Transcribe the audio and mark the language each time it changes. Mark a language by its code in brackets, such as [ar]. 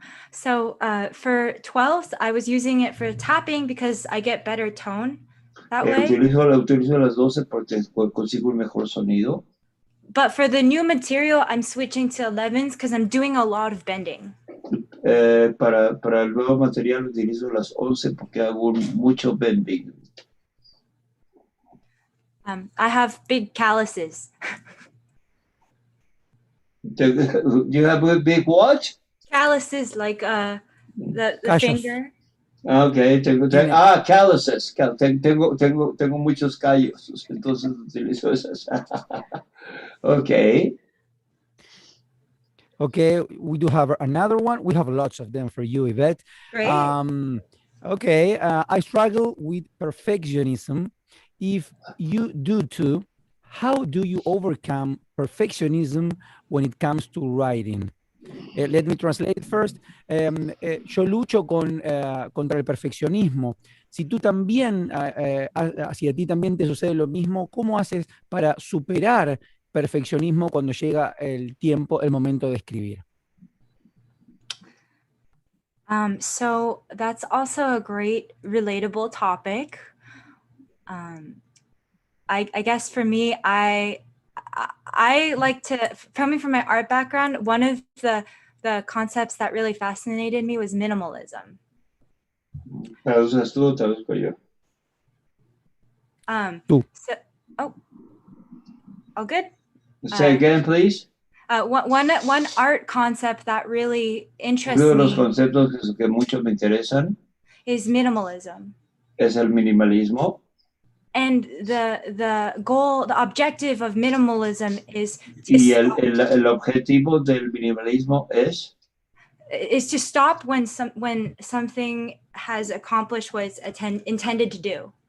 [en] So for 12s, I was using it for tapping because I get better tone that way. [es] Utilizo las 12 porque consigo un mejor sonido. [en] But for the new material, I'm switching to 11s because I'm doing a lot of bending. [es] Para el nuevo material utilizo las 11 porque hago mucho bending. [en] I have big calluses. You have a big what? Calluses, like the finger. Okay, calluses. [es] Tengo muchos callos, entonces utilizo esas. [en] Okay. Okay, we do have another one. We have lots of them for you, Yvette. Great. Okay, I struggle with perfectionism. If you do too, how do you overcome perfectionism when it comes to writing? Let me translate first. [es] Yo lucho contra el perfeccionismo. Si tú también, si a ti también te sucede lo mismo, ¿cómo haces para superar perfeccionismo cuando llega el momento de escribir? [en] So that's also a great relatable topic. I guess for me, I like to, coming from my art background, one of the concepts that really fascinated me was minimalism. [es] ¿Traduces tú o traduzco yo? Tú. [en] So, all good? Say again, please. One art concept that really interests [es] Uno de los [en] me [es] conceptos que mucho me interesan [en] is minimalism. [es] es el minimalismo. [en] And the goal, the objective of minimalism is [es] Y el objetivo del minimalismo es [en] to stop when something has accomplished what it's intended to do.